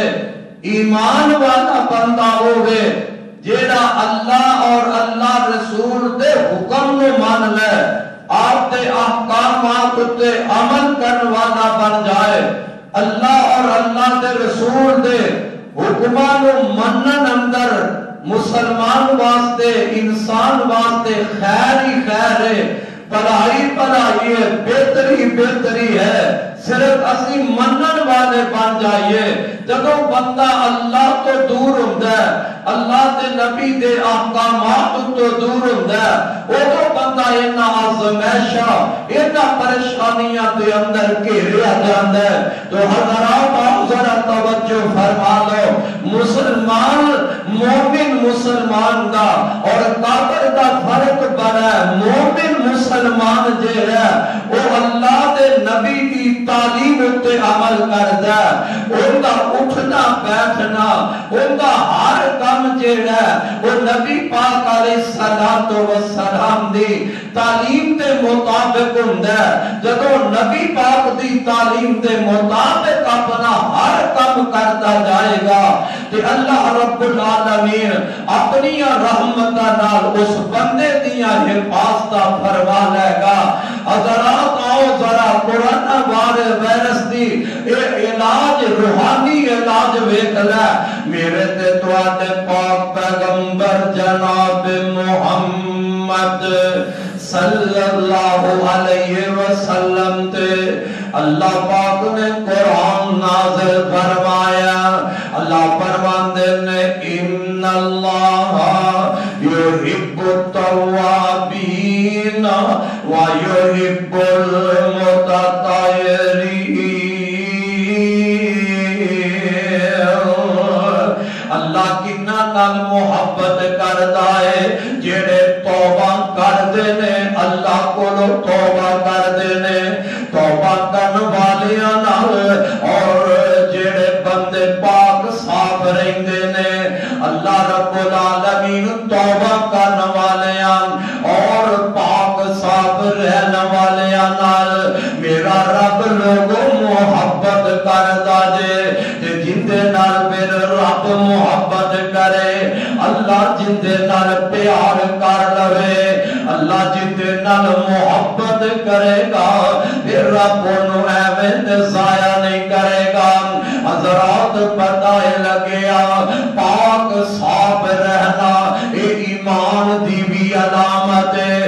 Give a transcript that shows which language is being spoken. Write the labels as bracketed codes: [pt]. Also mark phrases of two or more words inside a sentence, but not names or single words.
[pa] ایمان والا بندہ ہوگے جیڑا اللہ اور اللہ رسول دے حکم نو مان لے، آپ دے احکامات تے عمل کرنے والا بن جائے، اللہ اور اللہ دے رسول دے حکمان نو منن اندر مسلمان واسطے انسان واسطے خیر ہی خیر ہے، بھلائی بھلائی ہے، بہتری بہتری ہے۔ صرف اسی منن والے بن جائیے۔ جدو بندہ اللہ تو دور ہوتا ہے، اللہ کے نبی دے احکامات تو دور ہوتا ہے، وہ تو بندہ انہاں آزمائشاں انہاں پریشانیاں دے اندر گھیریا جاتا ہے۔ تو حضرات ذرا توجہ فرما لو، مسلمان مومن مسلمان دا اور کافر دا فرق بڑا ہے۔ مومن مسلمان جے ہے وہ اللہ دے نبی دی تعلیم تے عمل کردا ہے، ان دا اٹھنا بیٹھنا، ان دا ہر کام جے ہے وہ نبی پاک [ar] علیہ الصلوۃ والسلام [pa] دی تعلیم دے مطابق ہوندا ہے۔ جدوں نبی پاک دی تعلیم دے مطابق اپنا ہر کام کرتا جائے گا کہ [ar] اللہ رب العالمین [pa] اپنی رحمتاں نال اس بندے دیاں حفاظتاں فرما لے گا۔ حضرات آؤ ذرا کورونا وائرس دی علاج، روحانی علاج ویکھ لے۔ میرے تے تواڈے پاک پیغمبر جناب محمد [ar] صلی اللہ علیہ وسلم [pa] تے اللہ پاک نے قرآن نازل فرمایا۔ اللہ فرماندے نے [ar] ان اللہ یحب التوابین و یحب المتطہرین۔ [pa] اللہ کنہ نال محبت کردا ہے جڑے توبہ کردے نے، اللہ کولو توبہ کردے نے، توبہ کرن والیاں نال، اور جڑے بندے پاک صاف رہندے نے [ar] اللہ رب العالمین [pa] توبہ کرن والیاں اور پاک صاف رہن والیاں نال میرا رب لوگوں محبت کردا جے۔ تے جندے نال میرے رب محبت کرے، اللہ جندے نال پیار کر لوے، اللہ جندے نال محبت کرے گا پھر رب انہوں ایویں تے ضائع نہیں کرے گا۔ حضرات پتہ لگیا پاک صاف رہنا اے ایمان دی بھی علامت ہے۔